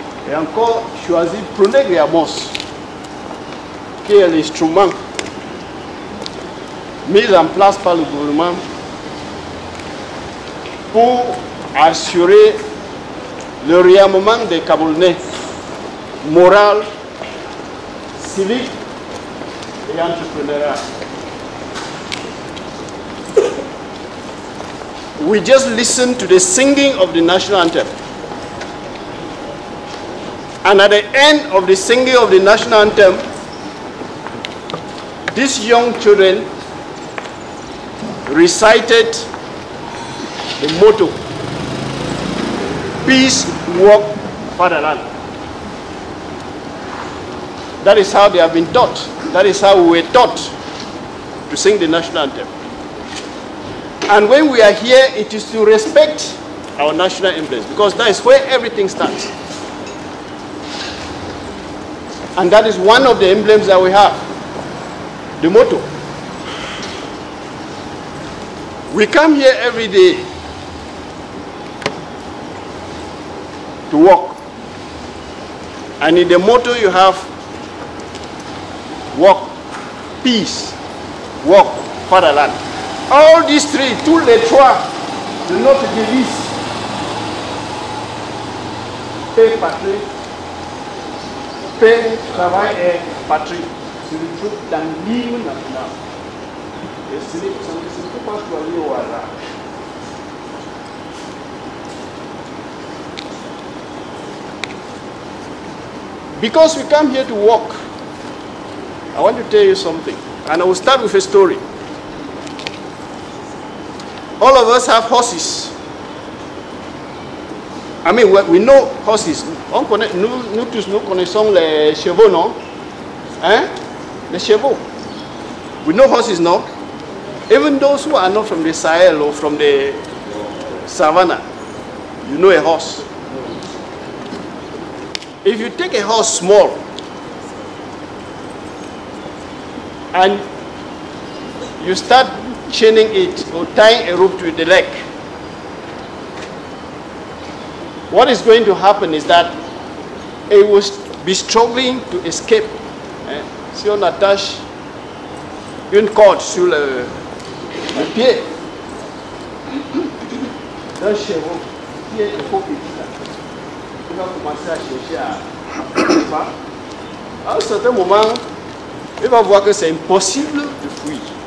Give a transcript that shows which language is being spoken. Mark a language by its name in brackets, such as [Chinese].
[French] Et encore, choisir Pronegre Amos, qui est l'instrument mis en place par le gouvernement pour assurer le réarmement des Camerounais moral, civique et entrepreneurial. [English] We just listened to the singing of the national anthem. And at the end of the singing of the national anthem, these young children recited the motto, peace, work, fatherland. That is how they have been taught. That is how we were taught to sing the national anthem. And when we are here, it is to respect our national emblems, because that is where everything starts. And that is one of the emblems that we have, the motto. We come here every day to work. And in the motto you have work, peace, work, fatherland. All these three, [French] tous les trois de notre devise, paix, patrie, paix, travail et patrie, se retrouve dans l'hymne national. Et ce n'est pas choisi au hasard. [English] Because we come here to work, I want to tell you something, and I will start with a story. All of us have horses. I mean, we know horses. [French] Nous tous, nous connaissons les chevaux, non? Hein? Les chevaux. [English] We know horses, no? Even those who are not from the Sahel or from the savannah, you know a horse. If you take a horse small and you start chaining it or tying a rope to the leg, what is going to happen is that it will be struggling to escape. [French] Si on attache une corde sur le pied d'un chevaux qui est trop petit, il va commencer à chercher à un certain moment, il va voir que c'est impossible de fuir.